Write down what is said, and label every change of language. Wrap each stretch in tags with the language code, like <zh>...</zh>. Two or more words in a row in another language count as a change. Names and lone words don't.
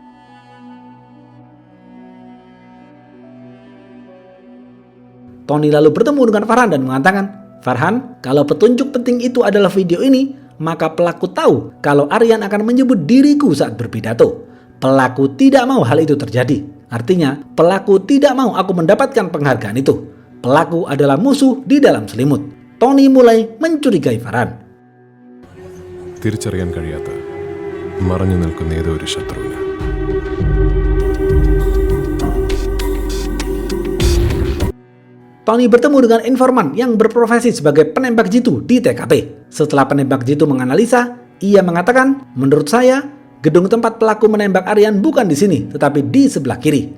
<id>Tony lalu bertemu dengan Farhan dan mengatakan, Farhan, kalau petunjuk penting itu adalah video ini, maka pelaku tahu kalau Aryan akan menyebut diriku saat berpidato. Pelaku tidak mau hal itu terjadi. Artinya, pelaku tidak mau aku mendapatkan penghargaan itu. Pelaku adalah musuh di dalam selimut. Tony mulai mencurigai Farhan.</id> <ml>തിരിച്ചറിയാൻ കഴിയാത്ത മറഞ്ഞു നിൽക്കുന്ന ഏതോ ഒരു ശത്രുവിന്.</ml> <id>Tony bertemu dengan informan yang berprofesi sebagai penembak jitu di TKP. Setelah penembak jitu menganalisa, ia mengatakan, menurut saya, gedung tempat pelaku menembak Aryan bukan di sini, tetapi di sebelah kiri.</id>